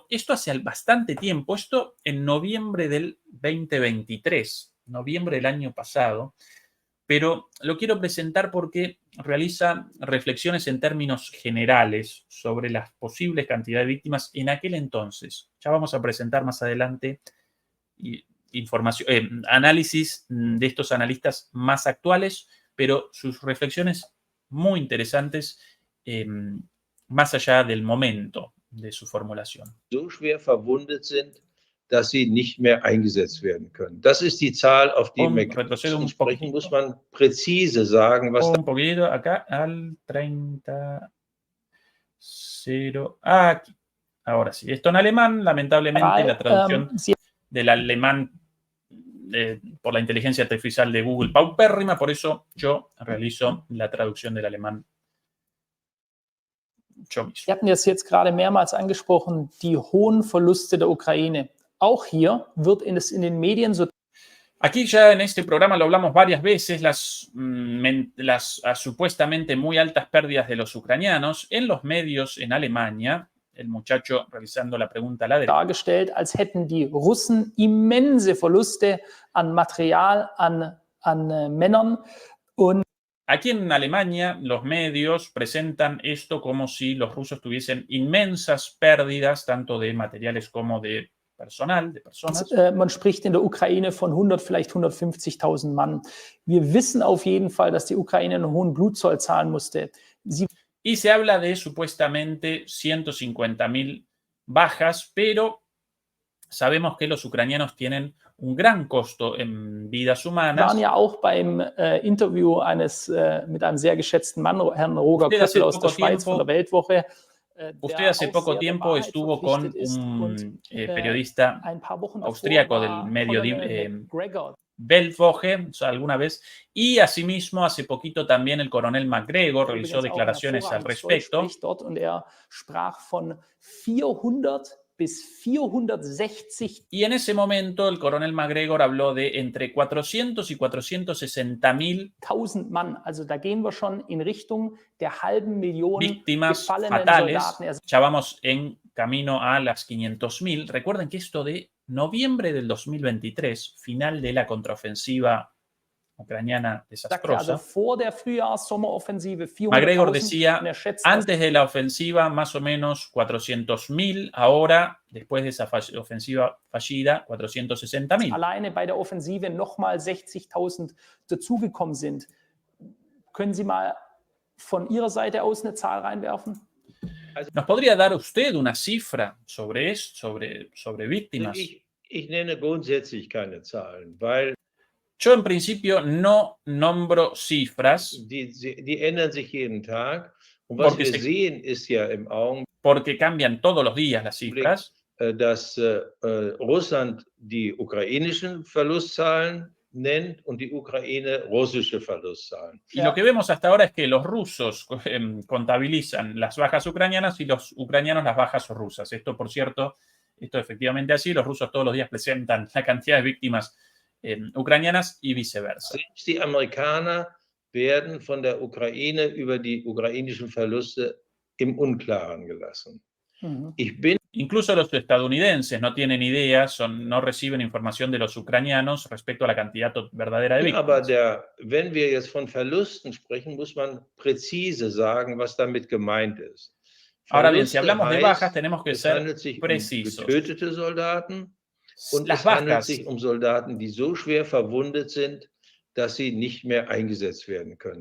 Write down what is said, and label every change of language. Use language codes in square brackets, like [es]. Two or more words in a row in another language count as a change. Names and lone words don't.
[es] Esto hace bastante tiempo, esto en noviembre del 2023, noviembre del año pasado, pero lo quiero presentar porque realiza reflexiones en términos generales sobre las posibles cantidades de víctimas en aquel entonces. Ya vamos a presentar más adelante análisis de estos analistas más actuales, pero sus reflexiones muy interesantes más allá del momento de su formulación. [de] So schwer verwundet sind, dass sie nicht mehr eingesetzt werden können. Das ist die Zahl, auf die wir sprechen, muss man präzise sagen, was [es] un poquito acá al 30. Aquí. Ahora sí. Esto en alemán, lamentablemente, la traducción del alemán por la inteligencia artificial de Google paupérrima, por eso yo realizo la traducción del alemán yo mismo. [de] Wir hatten das jetzt gerade mehrmals angesprochen, die hohen Verluste der Ukraine. Auch hier wird in den Medien so. [es] Aquí ya en este programa lo hablamos varias veces, las supuestamente muy altas pérdidas de los ucranianos en los medios en Alemania. El muchacho realizando la pregunta a la derecha. [de] Dargestellt, als hätten die Russen immense Verluste an Material, an Männern. Und [es] aquí en Alemania los medios presentan esto como si los rusos tuviesen inmensas pérdidas, tanto de materiales como de personal, de personas. [de] Man spricht in der Ukraine von 100, vielleicht 150.000 Mann. Wir wissen auf jeden Fall, dass die Ukraine einen hohen Blutzoll zahlen musste. [es] Y se habla de supuestamente 150.000 bajas, pero sabemos que los ucranianos tienen un gran costo en vidas humanas. [de] Wir waren ja auch beim Interview mit einem sehr geschätzten Mann, Herrn Roger Köppel aus der Schweiz von der Weltwoche. [es] Usted hace poco tiempo estuvo con un periodista austríaco del medio Weltwoche, o sea, alguna vez, y asimismo hace poquito también el coronel McGregor realizó declaraciones al respecto. [de] Und sprach von 400 bis 460. [es] Y en ese momento el coronel McGregor habló de entre 400 y 460.000 [de] Mann. Also da gehen wir schon in Richtung der halben Million [es] víctimas fatales. Ya vamos en camino a las 500.000. Recuerden que esto de noviembre del 2023, final de la contraofensiva ucraniana desastrosa, McGregor decía, antes de la ofensiva más o menos 400.000, ahora, después de esa ofensiva fallida, 460.000. [de] Alleine bei der Offensive nochmal 60.000 dazugekommen sind. Können Sie mal von Ihrer Seite aus eine Zahl reinwerfen? [es] ¿Nos podría dar usted una cifra sobre esto, sobre víctimas? [de] Ich nenne grundsätzlich keine Zahlen, weil [es] yo en principio no nombro cifras. [de] Die ändern sich jeden Tag. Und was wir sehen, ist ja im Augenblick, [es] porque cambian todos los días las cifras, [de] dass Russland die ukrainischen Verlustzahlen nennt und die Ukraine russische Verlustzahlen. [es] Y lo que vemos hasta ahora es que los rusos contabilizan las bajas ucranianas y los ucranianos las bajas rusas. Esto, por cierto, esto efectivamente así. Los rusos todos los días presentan la cantidad de víctimas ucranianas y viceversa. [de] Die Amerikaner werden von der Ukraine über die ukrainischen Verluste im Unklaren gelassen. [es] Incluso los estadounidenses no tienen idea, no reciben información de los ucranianos respecto a la cantidad verdadera de víctimas. [de] Aber wenn wir jetzt von Verlusten sprechen, muss man präzise sagen, was damit gemeint ist. [es] Ahora bien, si hablamos de bajas, tenemos que ser precisos. [de] Getötete Soldaten und [es] las [de] es handelt [es] bajas [de] sich Soldaten, die so schwer verwundet sind, dass sie nicht mehr eingesetzt werden können.